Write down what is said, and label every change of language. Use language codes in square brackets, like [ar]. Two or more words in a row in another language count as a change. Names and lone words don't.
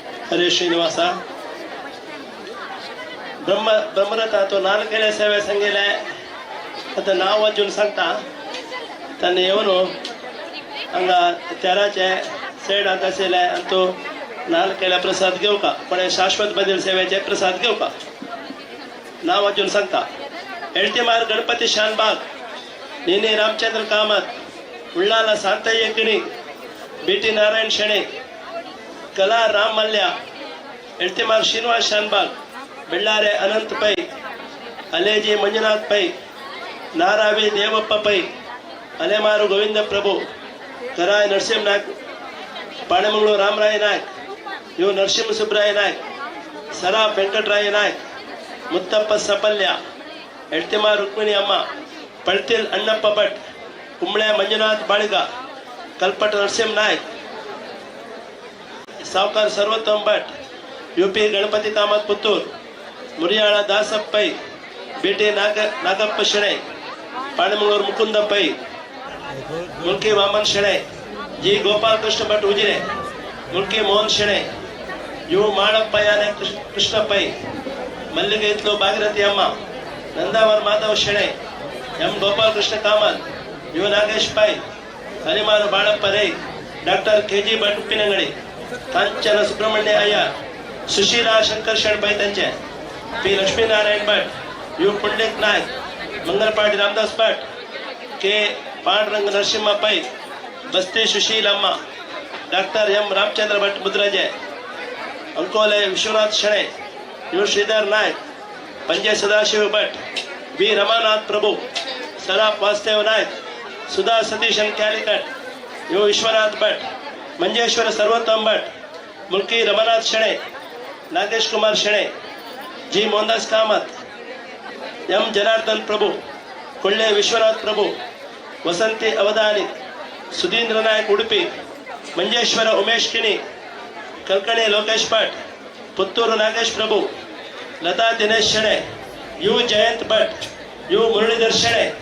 [kok] हरे श्रीनिवास ब्रह्मरथ तो 4 सेवे संगेले आता नाव वाचून सांगता ताणे येवन हांगा तेराचे सेड आता आशिल्ले आनी तो 4 प्रसाद घेवका पण शाश्वत बदल सेवेचे प्रसाद घेवका नाव वाचून सांगता एळतीमार गणपती शानबाग नीने रामचंद्र कामत उल्लाला शांतಯ್ಯ किणी बीटी नारायण शेणे कला राम मल्ल्या एळतीमार श्रीनिवास शानबाग बेल्लारे अनंत पै अलेजी मंजुनाथ पै नारावी देवप्प पै अलेमारू गोविंद प्रभु कराय नरसिंह नायक पाणेमंगळूर रामराय नायक यू नरसिंह सुब्राय नायक सरा वेंकटराय नायक मुत्तप्प सपल्या एळतीमार रुक्मिणी अम्मा पळतील अण्णप्प भट कुंबळे मंजुनाथ बाळगा कल्पट नरसिंह नायक सावकार सर्वोत्तम भट यूपी गणपति कामत पुत्तूर मुरियाಳ दासप्प पै बीटी नागप्प शेणे पाणेमंगळूर मुकुंद पै मुल्की वामन शेणे जी गोपाल कृष्ण भट उजिरे मुल्की मोहन शेणे यू माळप्प याने कृष्ण पै मल्लिगे इत्लो भागीरथी अम्मा नंदावर माधव शेणे एम गोपाल कृष्ण कामत यू नागेश पै हरिमार बाळप्प रೈ डॉक्टर केजी भट उप्पिनंगडी कांचन सुब्रह्मण्य अय्यर सुशीला शंकर शेणपै त्यांचे पी लक्ष्मीनारायण भट यू पुंडलिक नायक मंगलपाटी रामदास भट के पांडुरंग नरसिंह पै बस्ती सुशील अम्मा डॉक्टर एम रामचंद्र भट मुद्रजे अंकोले विश्वनाथ शेणे यू श्रीधर नायक पंजे सदाशिव भट बी रमानाथ प्रभु सराफ वासुदेव नायक सुधा सतीशन क्यालिकट यू विश्वनाथ भट मंजेश्वर सर्वोत्तम भट मुल्की रमानाथ शेणे नागेश कुमार शेणे जी मोहनदास कामत एम जनार्दन प्रभु कोल्ले विश्वनाथ प्रभु वसंती अवधानी सुधींद्र नायक उडुपी मंजेश्वर उमेश किणी कलकणी लोकेश भट पुत्तूर नागेश प्रभु लता दिनेश शेणे यू जयंत भट यू मुरलीधर शेणे